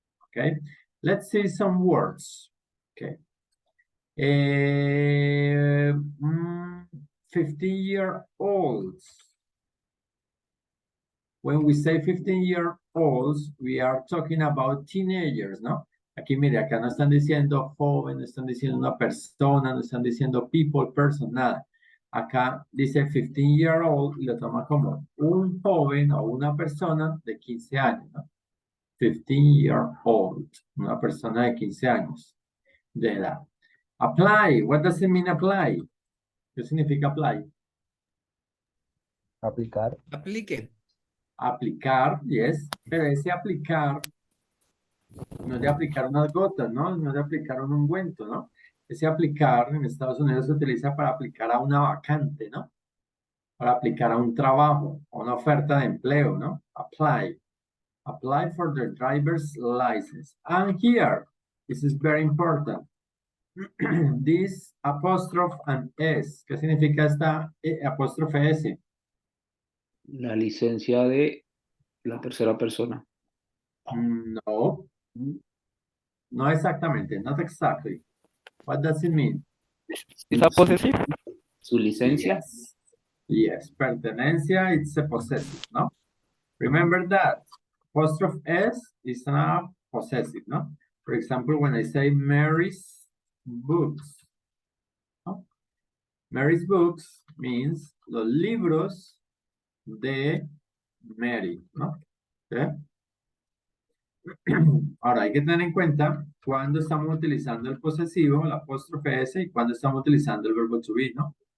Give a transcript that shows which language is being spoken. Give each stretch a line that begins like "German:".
English: Okay, let's see some words. Okay. 15-year-olds. When we say 15-year-olds, we are talking about teenagers, ¿no?
Spanish: Aquí, mire, acá no están diciendo joven, no están diciendo una persona, no están diciendo people, person, nada. Acá dice 15-year-old y lo toma como un joven o una persona de 15 años, ¿no? 15-year-old, una persona de 15 años de edad.
English: Apply, what does it mean apply?
Spanish: ¿Qué significa apply? Aplicar. Aplique. Aplicar, yes, pero ese aplicar no es de aplicar unas gotas, ¿no? No es de aplicar un ungüento, ¿no? Ese aplicar en Estados Unidos se utiliza para aplicar a una vacante, ¿no? Para aplicar a un trabajo, a una oferta de empleo, ¿no?
English: Apply. Apply for the driver's license. And here, this is very important. This apostrophe and S.
Spanish: ¿Qué significa esta apóstrofe S? La licencia de la tercera persona.
English: No.
Spanish: No exactamente.
English: Not exactly. What does it mean? ¿Es a possessive?
Spanish: Su licencia.
English: Yes. Yes. Pertenencia, it's a possessive, no? Remember that. Apostrophe S is not possessive, no? For example, when I say Mary's books. ¿No? Mary's books means
Spanish: los libros de Mary,
English: ¿no? ¿Okay?
Spanish: Ahora hay que tener en cuenta cuando estamos utilizando el posesivo, el apóstrofe S, y cuando estamos utilizando el verbo to be, ¿no?